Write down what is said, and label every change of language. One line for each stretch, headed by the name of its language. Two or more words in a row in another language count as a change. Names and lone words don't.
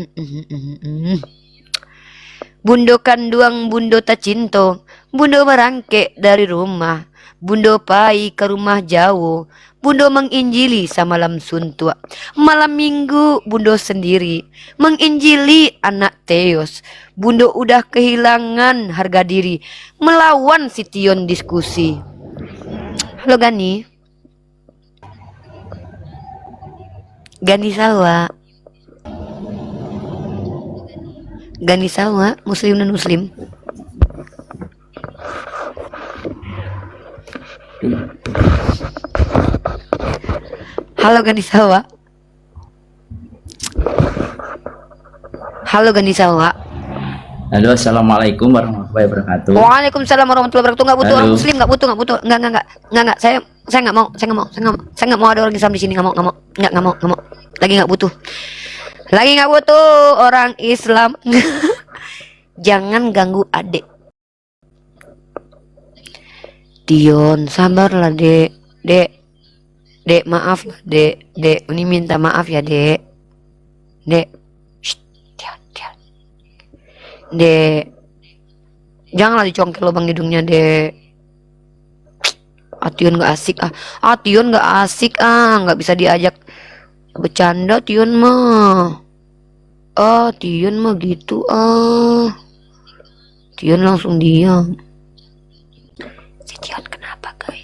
Minangkabau: Bundo kanduang, bundo tak cinto, bundo merangkek dari rumah, bundo pai ke rumah jauh,
Indonesian: bundo menginjili sama malam suntua. Malam minggu bundo sendiri menginjili anak Teos. Bundo udah kehilangan harga diri, melawan si Tion diskusi. Halo Gani. Gani Sawa. Gani Sawa, muslim dan muslim. Halo Gani Sawa. Halo Gani Sawa. Halo,
Arabic: السلام عليكم ورحمة الله وبركاته. وعليكم السلام ورحمة الله وبركاته.
Indonesian: Nggak butuh Halo. orang muslim, nggak butuh. Nggak. Saya nggak mau ada orang Islam di sini. Nggak mau. Lagi nggak butuh orang Islam. Jangan ganggu adik. Dion, sabarlah dek, maaf lah dek, ini minta maaf ya dek. Dek. Shh, Tion. Dek. Janganlah dicongkel lubang hidungnya, Dek. Tion gak asik Tion gak asik nggak bisa diajak bercanda Tion mah. Tion mah gitu Tion langsung diam. Si Tion kenapa guys?